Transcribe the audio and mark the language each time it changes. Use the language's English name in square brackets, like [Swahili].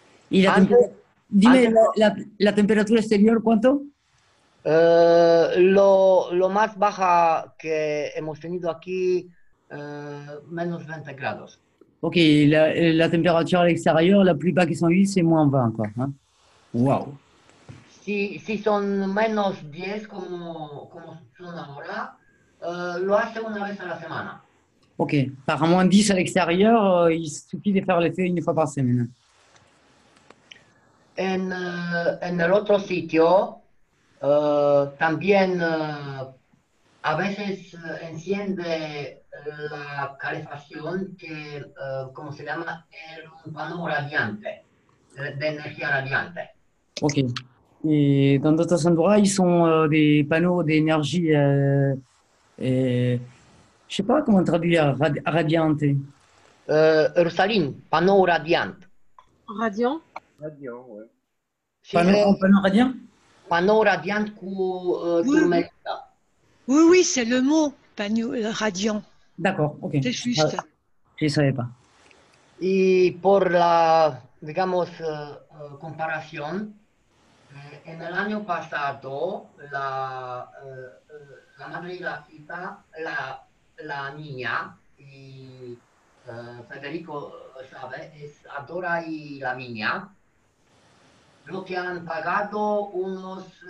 [Spanish] Y dime, la temperatura exterior, ¿cuánto? Lo más baja que hemos tenido aquí, menos 20 grados. [French] Ok, la température à l'extérieur, la plus bas qu'ils ont eu, c'est moins 20, quoi. Hein? Wow. [Spanish] Si son menos 10, como son ahora, lo hace una vez a la semana. [French] Ok, par moins 10 à l'extérieur, il suffit de faire l'effet 1 fois par semaine. [Spanish] En el otro sitio, también a veces enciende la calefacción que, como se llama, [French] un panneau radiante, [Spanish] de energía radiante. Ok. [French] Et dans d'autres endroits, ils sont des panneaux d'énergie, je ne sais pas comment traduire, radiante. Rosaline, panneau radiant. Radiant? Radiant, oui. Panneau radiant? Panneau radiant turmerita. Oui, c'est le mot, panneau radiant. D'accord, ok. C'est juste. Je ne savais pas. [Spanish] Y por la, digamos, comparación, en el año pasado, la madre y la hija, la niña, y Federico sabe, es Adora y la niña, lo que han pagado unos